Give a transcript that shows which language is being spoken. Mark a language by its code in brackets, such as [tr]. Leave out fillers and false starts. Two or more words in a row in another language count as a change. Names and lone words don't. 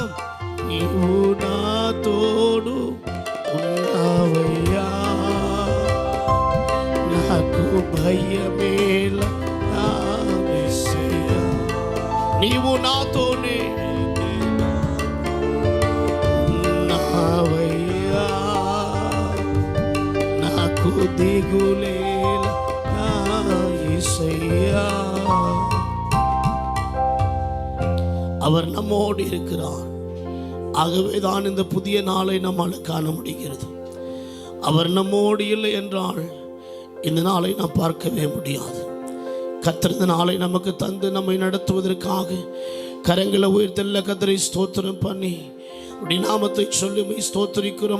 [te] నీవు నా తోడు ఉన్నావయ్యా, నాకు భయమేల నా యేసయ్యా. నీవు నాతోనే ఉన్నావయ్యా, నాకు దిగులేల నా యేசய்யா. [ta] அவர் நம்மோடு இருக்கிறார். ஆகவேதான் இந்த புதிய நாளை நம்மால் காண முடிகிறது. அவர் நம்மோடு இல்லை என்றால் இந்த நாளை நாம் பார்க்கவே முடியாது. கர்த்தர் இந்த நாளை நமக்கு தந்து நம்மை நடத்துவதற்காக கரங்களை உயர்த்தல்ல கர்த்தரை ஸ்தோத்திரம் பண்ணி உடைய நாமத்தை சொல்லி மை ஸ்தோத்திரிக்கிறோம்.